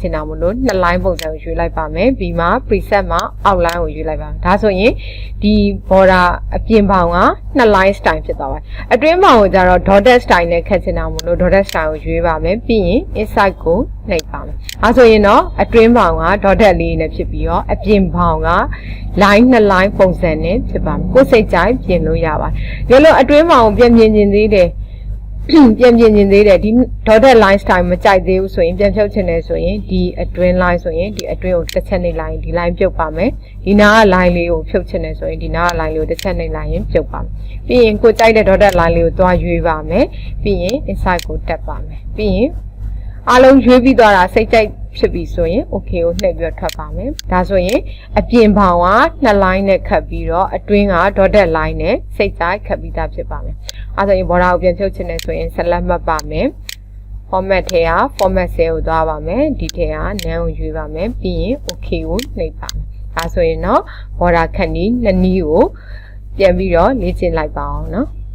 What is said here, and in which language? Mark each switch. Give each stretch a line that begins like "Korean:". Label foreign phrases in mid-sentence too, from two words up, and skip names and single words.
Burmese: င်တာမို့လို့နှစ် line ပုံစံကိုရွေးလိုက်ပါမယ်ပြီးမှ preset မှာ outline ကိုရွေးလိုက်ပါမယ်ဒါဆိုရင်ဒီ border အပြင်ပေါင်ကနှစ်
English: line style
Burmese: ဖြစ်သွားပါတယ်အတွင်းပေါင်ကိုကြတော့
English: dotted style
Burmese: နဲ့ခတ်ချင်တာမို့လို့
English: dotted style
Burmese: ကိုရွေးပါမယ်ပြီးရင် inside ကိုနှိပ်ပါမယ်အဲဆိုရင်တော့အတွင်းပေါင်က dotted လေးနဲ့ဖြစ်ပြီးတော့အပြင်ပေါင်က line နှစ် line ပုံစံနဲ့ဖြစ်ပါမယ်ကိုယ်စိတ်ကြိုက်ပြင်လို့ရပါတယ်ဒါလို့အတွင်းပေါင်ကိုပြန်ပြင်သေးတယ်ဒီ
English: dotted line style
Burmese: မကြိုက်သေးဘူးဆိုရင်ပြန်ဖြုတ်ချင်တယ်ဆိုရင်ဒီအတွင်း line ဆိုရင်ဒီအတွင်းကိုတစ်ချက်နှိပ်လိုက်ရင်ဒီ line ပြုတ်ပါမယ်ဒီနားက line လေးကိုဖြုတ်ချင်တယ် ဆိုရင်ဒီနားက line လေးကိုတစ်ချက်နှိပ်လိုက်ရင်ပြုတ်ပါမယ်ပြီးရင်ကိုကြိုက်တဲ့
English: dotted line
Burmese: လေးကိုသွားရွေးပါမယ်ပြီးရင် inside ကိုတက်ပါမယ် ပြီးရင်အားလုံးရွေးပြီးသွားတာစိတ်ကြိုက်ဖြစ်ပြီဆိုရင် okay ကိုနှိပ်ပြီးတော့ထွက်ပါမယ်ဒါဆိုရင်အပြင်ပေါင်ကနှစ် line နဲ့ခတ်ပြီးတော့အတွင်းက
English: dotted line
Burmese: နဲ့စိတ်ကြိုက်ခတ်ပြီးသားဖြစ်ပါမယ်အဲဆိုရင် border ကိုပြန်ဖြုတ်ချင်တယ်ဆိုရင် select မှတ်ပါမယ် format ထဲက
English: format cell
Burmese: ကိုသွားပါမယ်ဒီထဲက none ကိုရွေးပါမယ်ပြီးရင် okay ကိုနှိပ်ပါမယ်ဒါဆိုရင်တော့ border ခတ်နည်းနှစ်နည်းကိုပြန်ပြီးတော့လေ့ကျင့်လိုက်ပါအောင်နော်